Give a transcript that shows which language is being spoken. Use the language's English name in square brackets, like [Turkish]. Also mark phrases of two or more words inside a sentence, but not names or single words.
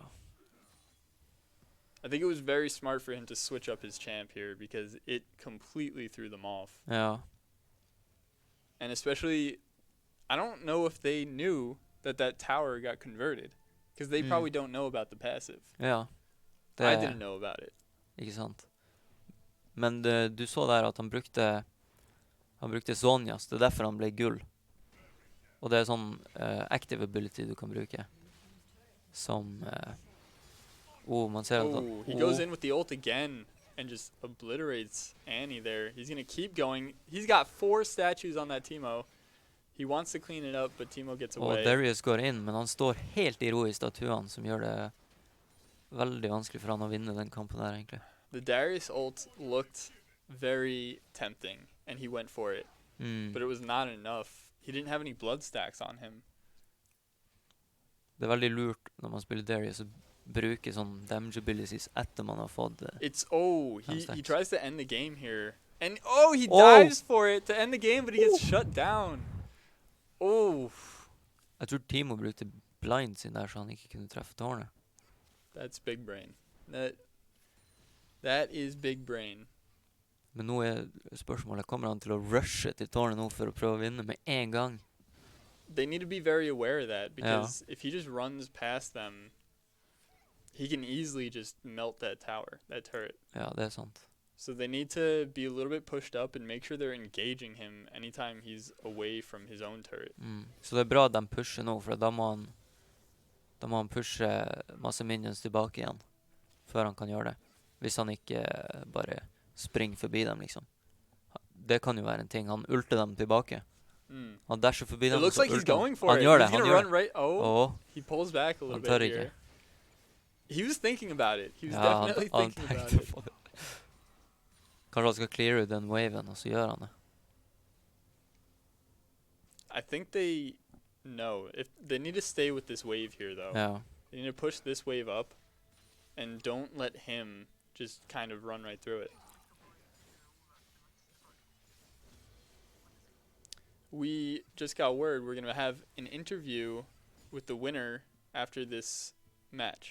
[English] I think it was very smart for him to switch up his champ here because it completely threw them off. [Norwegian] Ja. [English] And especially, I don't know if they knew that tower got converted. Because they probably don't know about the passive. [Norwegian] Ja, [English] I didn't know about it. [Norwegian] Ikke sant. Men du så der at han brukte Zonias. Det er derfor han ble gull. Og det er sånn [English] active ability [Norwegian] du kan bruke. Som man ser at [English] Oh, he goes in with the ult again and just obliterates Annie there. He's going to keep going. He's got 4 statues on that Teemo. He wants to clean it up, but Teemo gets away. [Norwegian] Og Darius går inn, men han står helt i ro i statuene, som gjør det veldig vanskelig for han å vinne den kampen der, egentlig. [English] The Darius ult looked very tempting, and he went for it. But it was not enough. He didn't have any blood stacks on him. [Norwegian] Det er veldig lurt når man spiller Darius å bruke sånn [English] damage abilities [Norwegian] etter man har fått [English] he tries to end the game here. And he dives for it to end the game, but he gets shut down. [Norwegian] Jeg tror Teemo brukte blind sin der, så han ikke kunne treffe tårnet. [English] That's big brain. That is big brain. [Norwegian] Men nå er spørsmålet, kommer han til å rushe til tårnet nå for å prøve å vinne med en gang? [English] They need to be very aware of that, because if he just runs past them, he can easily just melt that tower, that turret. [Norwegian] Ja, det er sant. [English] So they need to be a little bit pushed up and make sure they're engaging him anytime he's away from his own turret. [Norwegian] Så det er bra at de pusher nå, for da må han pushe masse minions tilbake igjen, før han kan gjøre det. Hvis han ikke bare springer forbi dem, liksom. Det kan jo være en ting. Han ulter dem tilbake. Han dasher forbi dem. [English] It looks like he's going for it. [Norwegian] Han gjør det, [English] he's gonna run right. He pulls back a little bit here. [Norwegian] Ikke. [English] He was thinking about it. He was definitely thinking about it. [Norwegian] Kanskje han skal clear ut den waven, og så gjør han det. [English] I think they know. If they need to stay with this wave here, though. [Norwegian] Ja. [English] They need to push this wave up, and don't let him just kind of run right through it. We just got word we're going to have an interview with the winner after this match.